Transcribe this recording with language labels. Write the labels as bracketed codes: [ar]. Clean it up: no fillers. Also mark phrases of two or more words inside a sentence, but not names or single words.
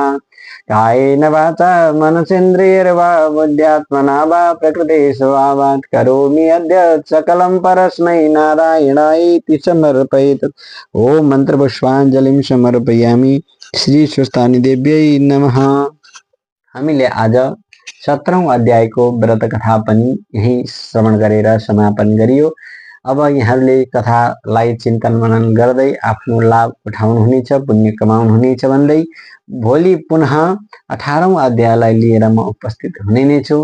[sa] कायेन वाचा मनसेन्द्रियैर्वा बुद्ध्यात्मना वा प्रकृते स्वभावात् करोमि अद्य सकलं परस्मै नारायणायेति समर्पयेत्। ओम मन्त्रपुष्पाञ्जलिं समर्पयामि। श्री स्वस्थानी देव्यै नमः। [ne] हामीले आज 17औं अध्यायको व्रत कथा पनि यही श्रवण गरेर समापन गरियो। अब यहाँहरूले कथालाई चिन्तन मनन गर्दै आफ्नो लाभ उठाउनुहुनेछ, पुण्य कमाउनुहुनेछ भन्दै भोलि पुनः 18औं अध्यायलाई लिएर म उपस्थित हुने नै छु।